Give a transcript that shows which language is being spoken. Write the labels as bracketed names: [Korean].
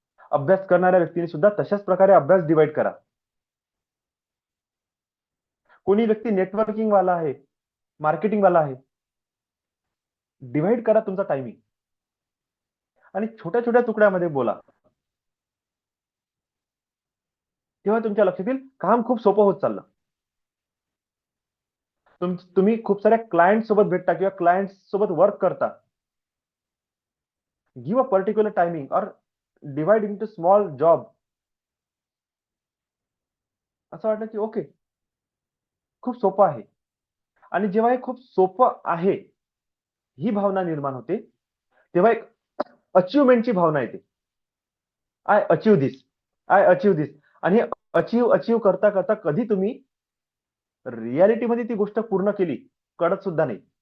[Marathi] अभ्यास करणाऱ्या व्यक्तींनी सुद्धा तशाच प्रकारे अभ्यास डिवाइड करा. कोणी व्यक्ती नेटवर्किंग वाला आहे, मार्केटिंग वाला आहे, डिवाइड करा तुमचा टायमिंग आणि छोट्या छोट्या तुकड्यामध्ये बोला. तेव्हा तुमच्या लक्षात येईल काम खूप सोपं होत चाललं. तुम्ही खूप साऱ्या क्लायंट सोबत भेटता किंवा क्लायंट सोबत वर्क करता. [English] Give a particular timing और divide into small job. [Marathi] असं वाटलं की ओके, खूप सोपं आहे. आणि जेव्हा हे खूप सोपं आहे ही भावना निर्माण होते, तेव्हा एक अचिव्हमेंटची भावना येते. [English] I achieve this, I achieve this. [Marathi] आणि अचीव अचीव करता करता कधी तुम्ही रियालिटीमध्ये ती गोष्ट पूर्ण केली कळत सुद्धा नाही.